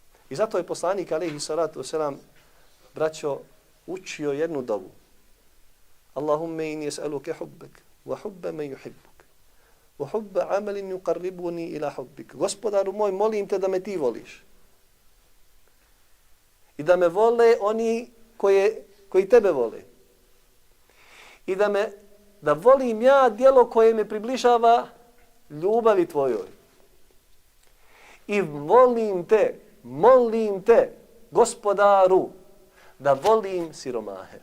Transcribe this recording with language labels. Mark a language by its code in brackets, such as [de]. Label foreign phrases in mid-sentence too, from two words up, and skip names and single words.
[bs] I zato je poslanik [ar] عليه الصلاة والسلام [bs] braćo učio jednu dovu. [ar] اللهم إني أسألك حبك وحب من يحبك وحب عمل يقربني إلى حبك. [bs] Gospodaru moj, molim te da me ti voliš. I da me vole oni koji tebe vole. I da volim ja djelo koje me približava ljubavi tvojoj. I molim te, gospodaru, da volim siromahe.